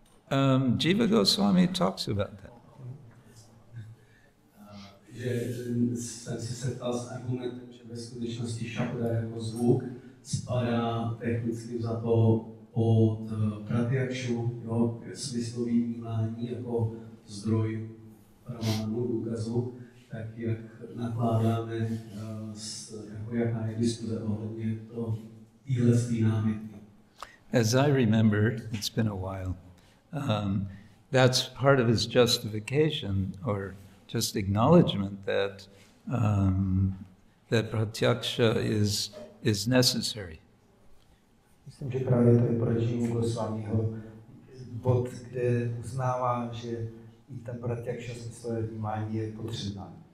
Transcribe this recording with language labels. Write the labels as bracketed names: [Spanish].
[English] Jiva Goswami talks about that. [Czech] Že jsem si setkal s argumentem, že ve skutečnosti šabda jako zvuk spadá technicky za to pod pratyakšu, smyslový vnímání jako zdroj pramánu, důkazu, tak jak nakládáme, jako jaká je diskuze ohledně téhle námitky. [English] As I remember, it's been a while, that's part of his justification or just acknowledgement that that pratyaksha is necessary. [Czech] Myslím, že právě to je pro Jivu Goswamiho bod, kde uznává, že i ta pratyaksha smyslové vnímání je potřebná.